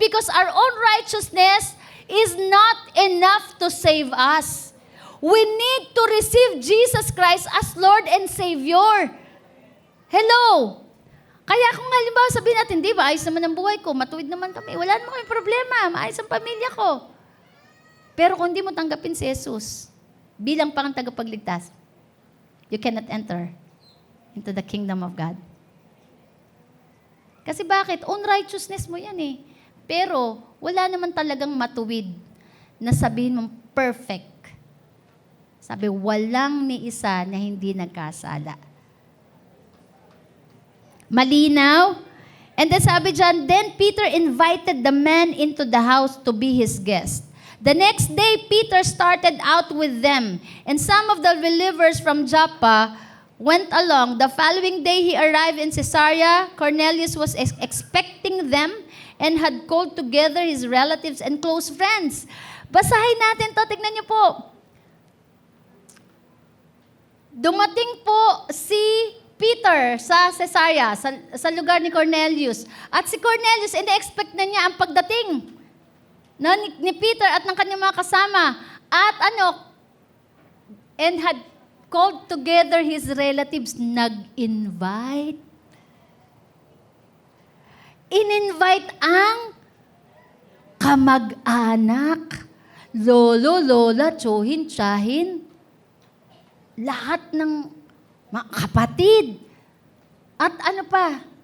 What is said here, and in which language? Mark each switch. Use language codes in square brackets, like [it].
[en] Because our own righteousness is not enough to save us. We need to receive Jesus Christ as Lord and Savior. Hello? [tl] Kaya kung halimbawa sabihin natin, di ba, ayos naman ang buhay ko, matuwid naman kami, wala naman kami problema, maayos ang pamilya ko. Pero kung di mo tanggapin si Jesus bilang pang tagapagligtas, you cannot enter into the kingdom of God. Kasi bakit? Own righteousness mo yan Pero, wala naman talagang matuwid na sabihin mong perfect. Sabi, walang ni isa na hindi nagkasala. Malinaw? [en] And then sabi dyan, then Peter invited the man into the house to be his guest. The next day, Peter started out with them, and some of the believers from Joppa went along. The following day, he arrived in Caesarea. Cornelius was expecting them and had called together his relatives and close friends. [tl] Basahin natin to, tignan niyo po. Dumating po si Peter sa Caesarea, sa lugar ni Cornelius. At si Cornelius, ina-expect na niya ang pagdating ni Peter at ng kanyang mga kasama. [en] At and had called together his relatives. [tl] Nag-invite. In-invite ang kamag-anak, lolo, lola, tsuhin, tsahin, lahat ng mga kapatid. At ano pa?